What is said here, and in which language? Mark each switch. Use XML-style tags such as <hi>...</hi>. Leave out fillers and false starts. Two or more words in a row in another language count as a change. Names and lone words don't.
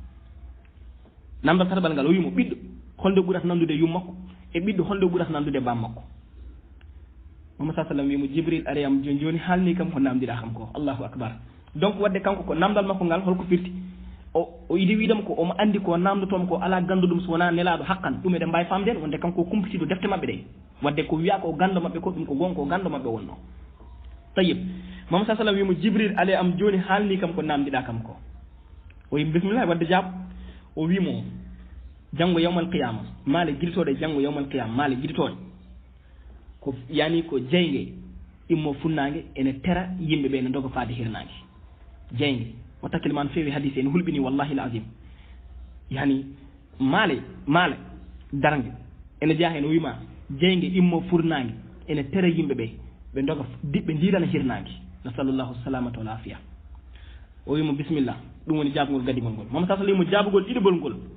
<ff>namdal tataɓal ngal o wimo ɓiɗɗo holde ɓurata namdude yummakko e ɓiɗɗo holde ɓurata namdude bammakko Muhammad</ff> <ar>صلى الله عليه وسلم</ar> <ff>wimo Jibril ariyam joni joni haalni kam ko namdiɗa kam ko</ff> <ar>الله أكبر</ar> <ff>donc wadde kanko ko namdal makko ngal holko firti o idi wiidama ko omo andi ko namdotomo ko ala gandu ɗum so wona nelaɗo haqqan ɗum eɗen mbawi famden wonde kanko kumpitiɗo defte mabɓe ɗe wadde ko wiya ko gando mabɓe ko ɗum ko gonga ko gando mabɓe wonno tayyib Muhammad</ff> <ar>صلى الله عليه وسلم</ar> <ff>wimo Jibril ale am joni haalni kam ko namdiɗa kam ko o wi bismillah wadde jaab o wimo janggo</ff> <ar>يوم القيامة</ar> <ff>maale guiltoɗe janggo</ff> <ar>يوم القيامة</ar> <ff>maale guiltoɗe ko yani ko jeyge immo funnague ene tera yimɓeɓe ne doga faade hirnague jeyge o takkille feewi hadise ene hulɓini</ff> <ar>والله العظيم</ar> <ff>yani maale dargue ene jeeya hen o wima jeyge immo furnague ene tera yimɓeɓe ɓe doga ɓe dirana hirnague</ff> <ar>نسأل الله السلامة والعافية</ar> <ff>o wimo bisimillah ɗum woni jaabugol gadigol ngol mama sasa wimo jaabugol ɗiɗigol ngol</ff>